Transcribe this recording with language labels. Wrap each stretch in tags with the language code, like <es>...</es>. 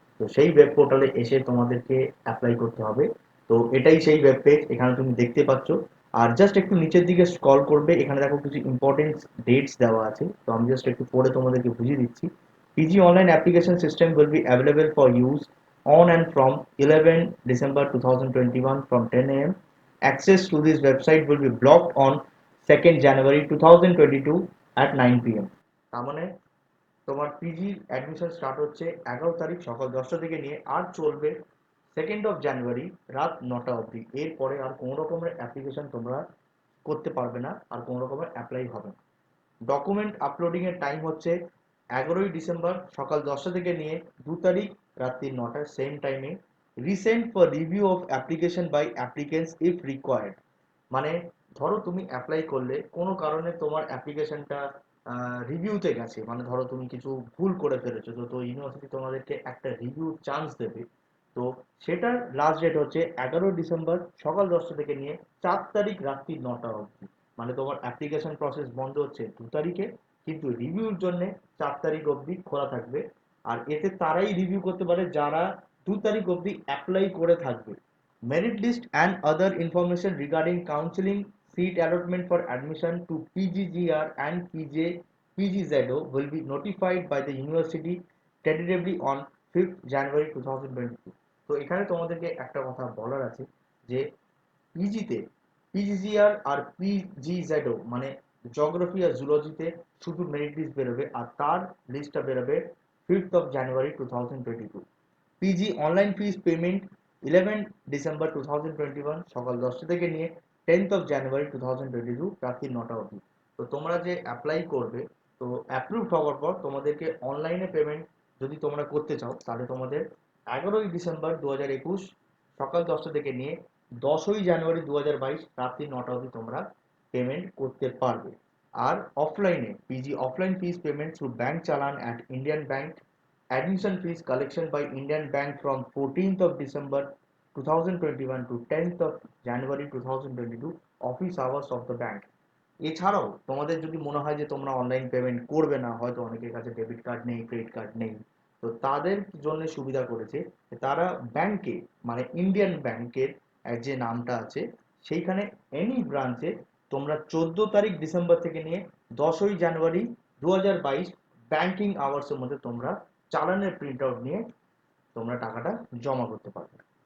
<bn>তো সেই ওয়েব পোর্টালে এসে তোমাদেরকে অ্যাপ্লাই করতে হবে। তো এটাই সেই ওয়েব পেজ, এখানে তুমি দেখতে পাচ্ছ। আর জাস্ট একটু নিচের দিকে স্ক্রল করবে, এখানে দেখো কিছু ইম্পর্টেন্ট ডেটস দেওয়া আছে। তো আমি জাস্ট একটু পড়ে তোমাদেরকে বুঝিয়ে দিচ্ছি।</bn> <en>PG online application system will be available for use on and from 11 December 2021 from 10 a.m. Access to this website will be blocked on 2nd January 2022 at 9 p.m.</en> <bn>তার মানে তোমার পিজি অ্যাডমিশন স্টার্ট হচ্ছে 11 তারিখ সকাল 10টা থেকে নিয়ে আর চলবে 2nd January রাত 9টা অবধি। এরপরে আর কোনো রকমের অ্যাপ্লিকেশন তোমরা করতে পারবে না, আর কোনো রকমের অ্যাপ্লাই হবে না। ডকুমেন্ট আপলোডিং এর টাইম হচ্ছে 11ই ডিসেম্বর সকাল 10টা থেকে নিয়ে 2 তারিখ রাত্রি 9টা সেম টাইমে।</bn> <en>Recent for review of application by applicants if required.</en> <bn>মানে ধরো তুমি অ্যাপ্লাই করলে, কোনো কারণে তোমার অ্যাপ্লিকেশনটা রিভিউতে গেছে, মানে ধরো তুমি কিছু ভুল করে ফেলেছো, তো ইউনিভার্সিটি তোমাদেরকে একটা রিভিউ চান্স দেবে। তো সেটার লাস্ট ডেট হচ্ছে 11 ডিসেম্বর সকাল 10টা থেকে নিয়ে 4 তারিখ রাত্রি 9টা অবধি। মানে তোমার অ্যাপ্লিকেশন প্রসেস বন্ধ হচ্ছে 2 তারিখে, কিন্তু রিভিউর জন্য 4 তারিখ অবধি খোলা থাকবে। আর এতে তারাই রিভিউ করতে পারে যারা 2 তারিখ অবধি অ্যাপ্লাই করে থাকবে।</bn> <en>Merit list and other information regarding counseling, seat allotment for admission to PGGR and PGZO will be notified by the university tentatively on 5th January 2022।</en> <bn>তো এখানে তোমাদেরকে একটা কথা বলার আছে যে পিজিতে পিজিজিআর আর পিজিজেডও মানে জিওগ্রাফি আর জুলজিতে শুধু মেরিট লিস্ট বেরোবে, আর তার লিস্টটা বেরোবে 5th January 2022। PG online fees payment 11 December 2021 সকাল 10টা থেকে নিয়ে 10th January 2022 রাত্রি 9টা অবধি। তো তোমরা যে অ্যাপ্লাই করবে, তো অ্যাপ্রুভ হওয়ার পর তোমাদেরকে অনলাইনে পেমেন্ট যদি তোমরা করতে চাও, তাহলে তোমাদের 11ই ডিসেম্বর 2021 সকাল 10টা থেকে নিয়ে 10ই জানুয়ারি 2022 রাত্রি 9টা অবধি তোমরা পেমেন্ট করতে পারবে। আর অফলাইনে</bn> <en>PG offline fees payment through bank challan at Indian bank. Admission fees collection by Indian Bank from 14th of December 2021 to 10th of January 2022 office hours of the bank।</en> <bn>এছাড়াও তোমাদের যদি মনে হয় যে তোমরা অনলাইন পেমেন্ট করবে না, হয়তো অনেকের কাছে ডেবিট কার্ড নেই, ক্রেডিট কার্ড নেই, তো তাদের জন্য সুবিধা করেছে যে তারা ব্যাংকে মানে ইন্ডিয়ান ব্যাংকের যে নামটা আছে সেইখানে এনি ব্রাঞ্চে তোমরা 14 তারিখ ডিসেম্বর থেকে নিয়ে 10ই জানুয়ারি 2022 ব্যাংকিং আওয়ার্সের মধ্যে তোমরা চালানের প্রিন্ট আউট নিয়ে তোমরা টাকাটা জমা করতে পারবে।</bn>